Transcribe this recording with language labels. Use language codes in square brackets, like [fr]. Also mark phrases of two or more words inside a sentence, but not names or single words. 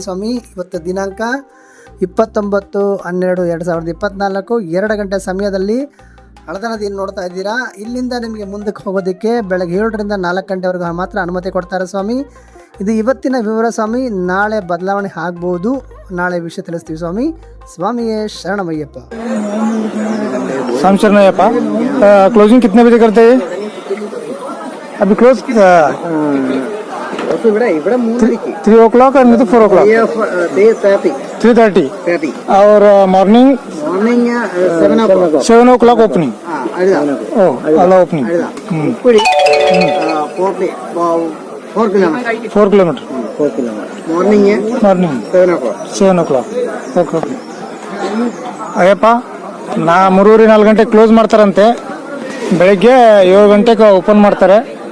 [kn] ಸ್ವಾಮಿ, ಇವತ್ತು ದಿನಾಂಕ 29/12/2024 2 ಗಂಟೆ ಸಮಯದಲ್ಲಿ ಹಳದಾ ನದಿಯನ್ನು ನೋಡ್ತಾ ಇದ್ದೀರಾ. ಇಲ್ಲಿಂದ ನಿಮಗೆ ಮುಂದಕ್ಕೆ ಹೋಗೋದಕ್ಕೆ ಬೆಳಗ್ಗೆ 7ರಿಂದ 4 ಗಂಟೆವರೆಗೂ ಮಾತ್ರ ಅನುಮತಿ ಕೊಡ್ತಾರೆ ಸ್ವಾಮಿ. ಇದು ಇವತ್ತಿನ ವಿವರ ಸ್ವಾಮಿ. ನಾಳೆ ಬದಲಾವಣೆ ಆಗ್ಬೋದು, ನಾಳೆ ವಿಷಯ ತಿಳಿಸ್ತೀವಿ ಸ್ವಾಮಿ. ಸ್ವಾಮಿಯೇ ಶರಣಮಯ್ಯಪ್ಪ. स्वामी शरणमಯ್ಯಪ್ಪ. [hi] क्लोजिंग कितने बजे करते हैं? अभी क्लोज 3 o'clock और नहीं तो 4 o'clock? 3:30 और मॉर्निंग 7 o'clock ओपनिंग. अला ओपनिंग 4 किलोमीटर [kn] ಮಾರ್ನಿಂಗ್ 7 o'clock. ಓಕೆ. ಅಯ್ಯಪ್ಪ, 3-4 ಗಂಟೆಗೆ ಕ್ಲೋಸ್ ಮಾಡ್ತಾರಂತೆ. ಬೆಳಗ್ಗೆ 7 ಗಂಟೆಗೆ ಓಪನ್ ಮಾಡ್ತಾರೆ.